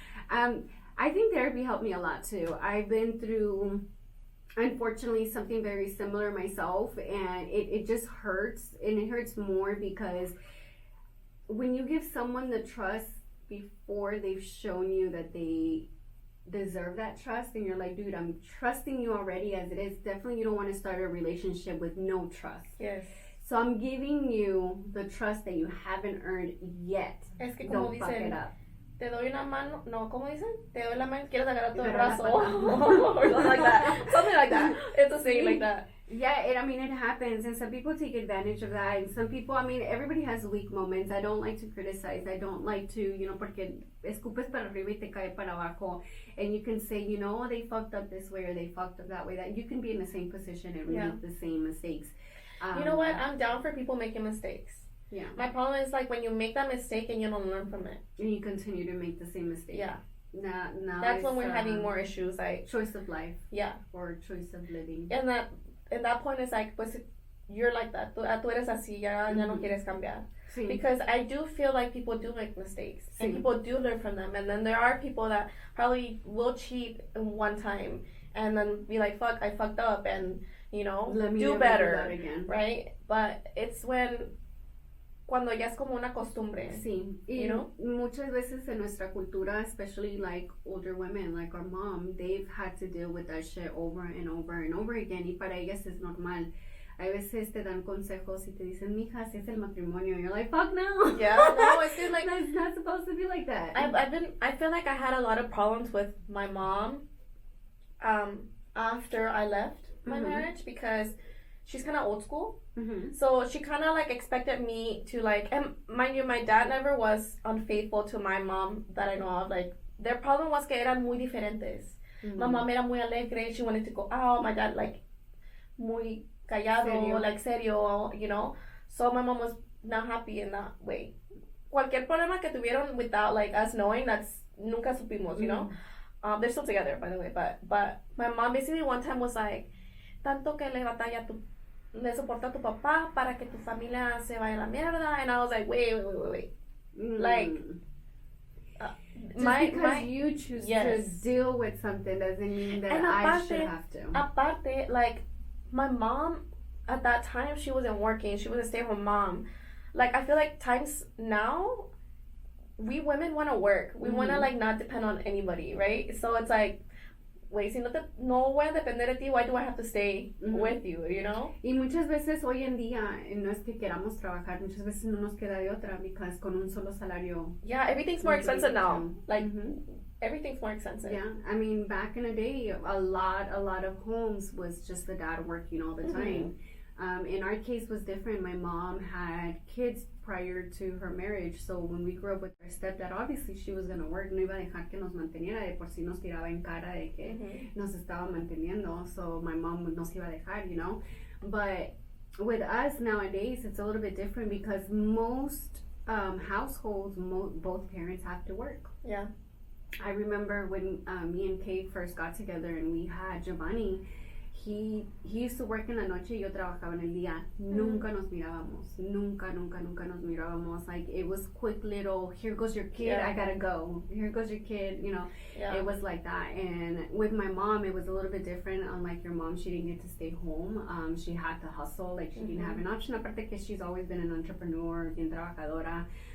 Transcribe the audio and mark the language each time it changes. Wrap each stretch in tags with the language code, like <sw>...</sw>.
<en>I think therapy helped me a lot too. I've been through, unfortunately, something very similar myself, and it just hurts, and it hurts more because when you give someone the trust before they've shown you that they deserve that trust, and you're like, dude, I'm trusting you already as it is. Definitely you don't want to start a relationship with no trust. Yes. So I'm giving you the trust that you haven't earned yet.</en> <es>Es que</es> <en>don't fuck it up.</en> <es>Te doy una mano, no, ¿cómo dicen? Te doy la mano, quieres agarrar todo el brazo.</es> <en>Or something like that. Something like that. It's a saying like that. Yeah, it happens, and some people take advantage of that, and some people, everybody has weak moments. I don't like to criticize. I don't like to,</en> <es>porque escupes para arriba y te cae para abajo,</es> <en>and you can say, they fucked up this way or they fucked up that way. That you can be in the same position and make the same mistakes. You know what? I'm down for people making mistakes. Yeah. My problem is like when you make that mistake and you don't learn from it. And you continue to make the same mistake. Yeah. Now that's when we're having more issues, like choice of life. Yeah. Or choice of living. And that point is like, pues, you're like that.</en> <es>Tú eres así, ya no quieres cambiar. Sí.</es> <en>Because I do feel like people do make mistakes. Sí. And people do learn from them. And then there are people that probably will cheat one time and then be like, fuck, I fucked up, and, Let me do better. Do that again. Right? But it's</en> <es>cuando ya es como una costumbre. Sí. Muchas veces en nuestra cultura,</es> <en>especially like older women, like our mom, they've had to deal with that shit over and over and over again.</en> <es>Y para ellas es normal. A veces te dan consejos y te dicen, mija, si es el matrimonio.</es> <en>And you're like, fuck no. Yeah, no, it's just like it's not supposed to be like that. I feel like I had a lot of problems with my mom after I left my marriage, because she's kind of old school. So she kind of like expected me to like, and mind you, my dad never was unfaithful to my mom that I know of. Like, their problem was</en> <es>que eran muy diferentes.</es> <en>My mom</en> <es>era muy alegre,</es> <en>she wanted to go out. My dad like</en> <es>muy callado, serio.</es> <en>Like serio, So my mom was not happy in that way.</en> <es>Cualquier problema que tuvieron</es> <en>without like us knowing, that's</en> <es>nunca supimos,</es> <en>they're still together, by the way. But my mom basically one time was like,</en> <es>tanto que le soporta a tu papá para que tu familia se vaya a la mierda.</es> <en>And I was like, wait. Like, because you choose to deal with something doesn't mean that I should have to. Aparte, like, my mom, at that time, she wasn't working. She was a stay-at-home mom. Like, I feel like times now, we women want to work. We want to, like, not depend on anybody, right? So it's like,</en> <es>güey, si no voy a depender de ti,</es> <en>why do I have to stay with you, you know?</en> <es>Y muchas veces hoy en día no es que queramos trabajar, muchas veces no nos queda de otra, because con un solo salario.</es> <en>Yeah, everything's more expensive now. Like, everything's more expensive. Yeah, I mean, back in the day, a lot of homes was just the dad working all the time. In our case was different. My mom had kids prior to her marriage, so when we grew up with our stepdad, obviously she was gonna work,</en> <es>no iba a dejar que nos manteniera, de por sí nos tiraba en cara de que nos estaba manteniendo,</es> <en>so my mom</en> <es>nos iba a dejar,</es> <en>you know. But with us nowadays, it's a little bit different because most households, both parents have to work. Yeah. I remember when me and Kate first got together and we had Giovanni. He used to work</en> <es>en la noche y yo trabajaba en el día. Nunca nos mirábamos. Nunca nos mirábamos.</es> <en>Like, it was quick little, here goes your kid, I gotta go. Here goes your kid, you know. Yeah. It was like that. And with my mom, it was a little bit different. Unlike your mom, she didn't get to stay home. She had to hustle. Like, she didn't have an option.</en> <es>Aparte que</es> <en>she's always been an entrepreneur,</en> <es>bien trabajadora.</es>